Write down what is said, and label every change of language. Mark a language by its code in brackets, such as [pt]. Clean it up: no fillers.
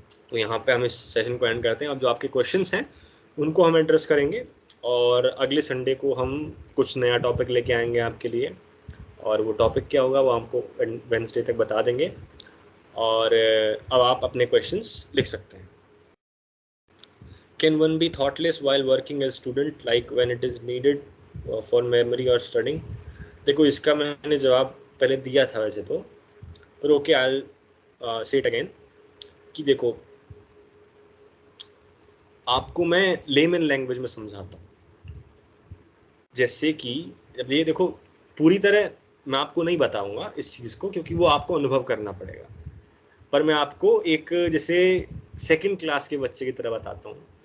[hi] तो यहाँ पे हम इस सेशन को एंड करते हैं। अब जो आपके क्वेश्चंस हैं उनको हम एड्रेस करेंगे और अगले संडे को हम कुछ नया टॉपिक लेके आएंगे आपके लिए। और वो टॉपिक क्या होगा वो हमको वेडनेसडे तक बता देंगे। और अब आप अपने क्वेश्चंस लिख सकते हैं। [en] Can one be thoughtless while working as student, like when it is needed for memory or studying? [hi] देखो इसका मैंने जवाब पहले दिया था वैसे तो, पर [en] okay I say it again [hi] कि देखो आपको मैं लेमन लैंग्वेज में समझाता हूँ। जैसे कि अब ये देखो पूरी तरह मैं आपको नहीं बताऊंगा इस चीज़ को, क्योंकि वो आपको अनुभव करना पड़ेगा, पर मैं आपको एक जैसे सेकंड क्लास के बच्चे की तरह बताता हूँ।